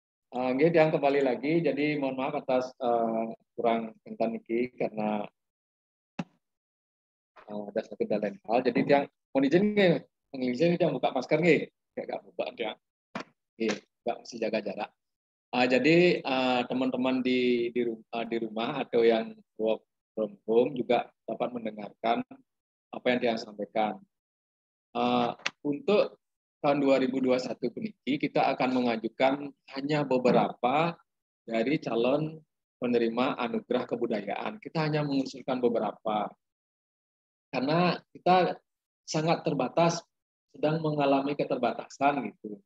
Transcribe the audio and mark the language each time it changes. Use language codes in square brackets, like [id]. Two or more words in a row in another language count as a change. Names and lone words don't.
[id] Nggih, yang kembali lagi. Jadi mohon maaf atas kurang kentan niki karena ada satu dan lain hal. Jadi yang mohon izin nggih, pengelisen yang buka masker nggih. Enggak buka dia. Nggih, Mbak mesti jaga jarak. Jadi teman-teman di rumah atau yang [en] work from home [id] juga dapat mendengarkan apa yang dia sampaikan. Untuk tahun 2021 ini kita akan mengajukan hanya beberapa dari calon penerima anugerah kebudayaan. Kita hanya mengusulkan beberapa karena kita sangat terbatas, sedang mengalami keterbatasan gitu.